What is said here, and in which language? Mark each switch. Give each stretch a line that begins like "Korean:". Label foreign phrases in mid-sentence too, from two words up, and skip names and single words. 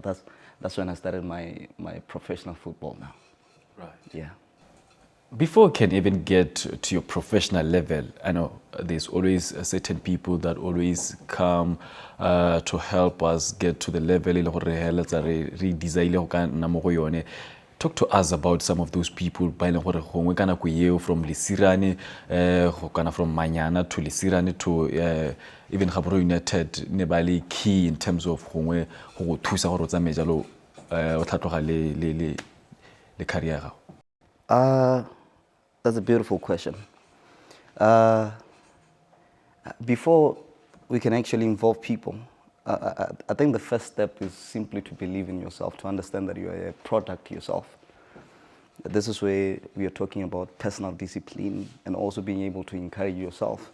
English: That's when I started my professional football now. Right. Yeah. Before we can even get to your professional level, I know there's always certain people that always come to help us get to the level
Tswana: re desire go ka nna mo go yone.
English: Talk to us about some of those people
Tswana: ba ile gore gongwe kana go yeo
English: from Lesirane
Tswana: go kana
English: from Manyana to Lesirane to even Gaborone United
Tswana: ne ba le
English: key in terms of
Tswana: gongwe go thusa gore o tsamaye jalo o tlhatloga le career gago.
English: That's a beautiful question. Before we can actually involve people, I think the first step is simply to believe in yourself, to understand that you are a product yourself. This is where we are talking about personal discipline and also being able to encourage yourself.